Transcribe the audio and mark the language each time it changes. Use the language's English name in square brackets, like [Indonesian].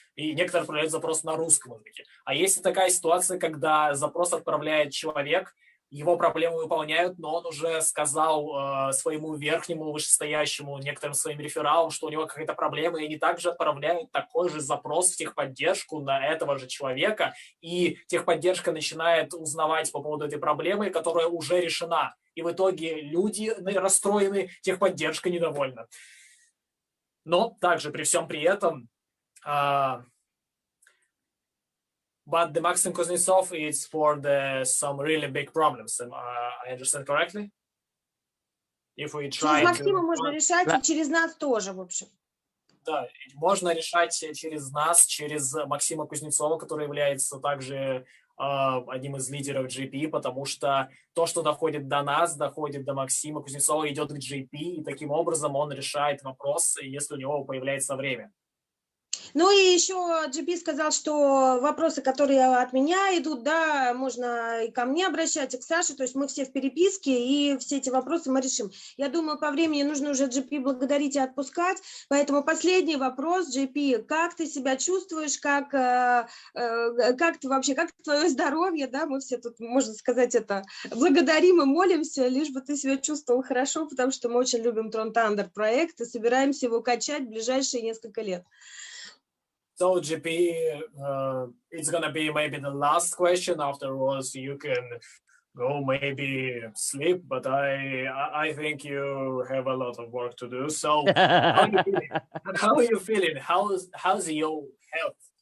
[Russian] И некоторые отправляют запрос на русском языке. А есть такая ситуация, когда запрос отправляет человек, его проблему выполняют, но он уже сказал своему верхнему вышестоящему, некоторым своим рефералам, что у него какая-то проблема, и они также отправляют такой же запрос в техподдержку на этого же человека, и техподдержка начинает узнавать по поводу этой проблемы, которая уже решена. И в итоге люди расстроены, техподдержка недовольна. Но также при всем при этом [English] but the Maxim Kuznetsov is for some really big problems. I understand correctly? If we try [Russian] через Максима можно решать, и через нас тоже, в общем. Да, можно решать через нас, через Максима Кузнецова, который является также одним из лидеров JP, потому что то, что доходит до нас, доходит до Максима Кузнецова, идет к JP, и таким образом он решает вопрос, если у него появляется время. Ну и еще GP сказал, что вопросы, которые от меня идут, да, можно и ко мне обращать, и к Саше, то есть мы все в переписке, и все эти вопросы мы решим. Я думаю, по времени нужно уже GP благодарить и отпускать, поэтому последний вопрос, GP, как ты себя чувствуешь, как ты вообще, как твое здоровье, да, мы все тут, можно сказать, это благодарим и молимся, лишь бы ты себя чувствовал хорошо, потому что мы очень любим Tron Thunder проект и собираемся его качать в ближайшие несколько лет. [English] So GP, it's gonna be maybe the last question. Afterwards, you can go maybe sleep. But I think you have a lot of work to do. So how are you feeling? How's your health?